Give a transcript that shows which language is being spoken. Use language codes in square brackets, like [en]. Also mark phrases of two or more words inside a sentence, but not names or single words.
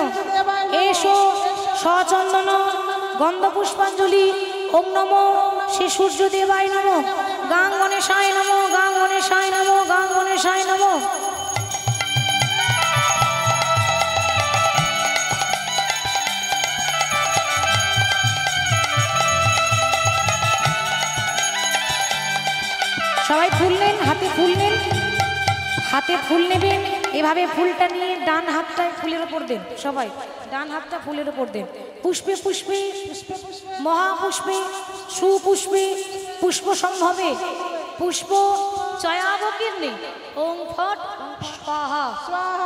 [sa] एषो सचंदन गंध पुष्पांजलि ओम नमो श्री सूर्य देवाय नमो। गां गणेशाय नमो, गां गणेशाय नमो, गां गणेशाय नमो। [bn] সবাই ফুল নেন, হাতে ফুল নেন, হাতে ফুল নেবেন। এভাবে ফুলটা নিয়ে ডান হাতটায় ফুলের ওপর দেন। সবাই ডান হাতটা ফুলের ওপর দেন। [sa] পুষ্পে পুষ্পে মহাপুষ্পে সুপুষ্পে পুষ্প সম্ভবে পুষ্প চয়াবকীর্ণে ওং ফট স্বাহা स्वाहा